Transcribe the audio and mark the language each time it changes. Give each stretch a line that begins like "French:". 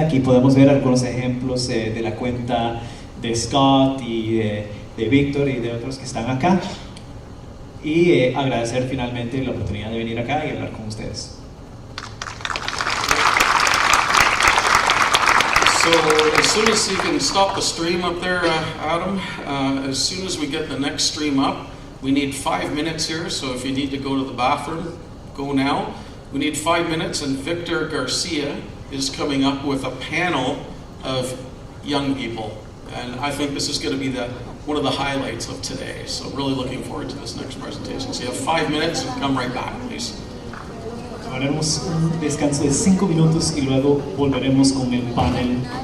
Spanish: Aquí podemos ver algunos ejemplos de la cuenta de Scott y de Víctor y de otros que están acá. Y agradecer finalmente la oportunidad de venir acá y hablar con ustedes.
English: So as soon as you can stop the stream up there, Adam, as soon as we get the next stream up, we need 5 minutes here, so if you need to go to the bathroom, go now. We need 5 minutes, and Victor Garcia is coming up with a panel of young people. And I think this is going to be one of the highlights of today. So really looking forward to this next presentation. So you have 5 minutes and come right back, please.
Spanish: Haremos un descanso de 5 minutos y luego volveremos con el panel